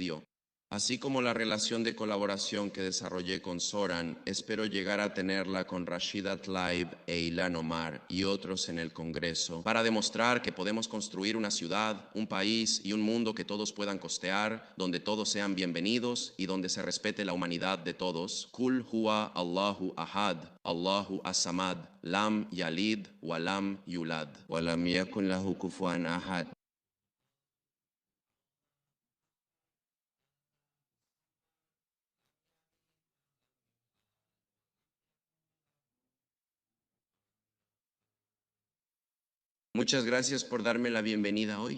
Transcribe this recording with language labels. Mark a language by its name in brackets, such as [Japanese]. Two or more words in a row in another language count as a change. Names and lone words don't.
[Spanish] Así como la relación de colaboración que desarrollé con Zoran, espero llegar a tenerla con Rashida Tlaib e Ilhan Omar y otros en el Congreso, para demostrar que podemos construir una ciudad, un país y un mundo que todos puedan costear, donde todos sean bienvenidos y donde se respete la humanidad de todos. [Arabic] قل هو الله أحد الله الصمد لم يلد ولم يولد. ولم يكن له كفوا أحد. [Spanish] Muchas gracias por darme la bienvenida hoy.